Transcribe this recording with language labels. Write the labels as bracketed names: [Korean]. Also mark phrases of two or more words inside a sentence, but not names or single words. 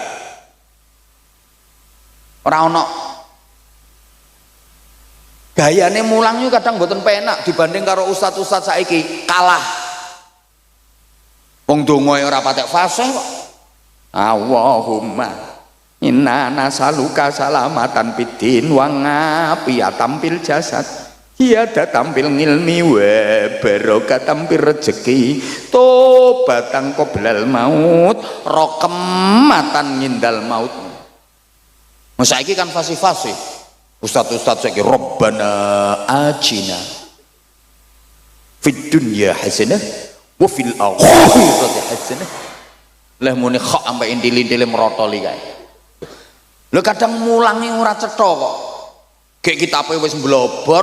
[Javanese] Ora ono. Gayane mulang yo kadang mboten penak dibanding karo ustaz-ustaz saiki, kalah. Wong dongae ora patek fasih kok. [Arabic] اللهم إنا نسألك سلامة في الدين وعافية في الجسد وزيادة في العلم وبركة في الرزق وتوبة قبل الموت ورحمة عند الموت. [Javanese] Saiki kan fasih-fasih ustaz-ustaz saiki [Arabic] ربنا آتنا في الدنيا حسنة وفي الآخرة حسنة. [Javanese] Lah muni kok sampai intil-intile merotoli kae. Lho kadang mulangi ora cetha kok. Gek kitabe wis mblobor.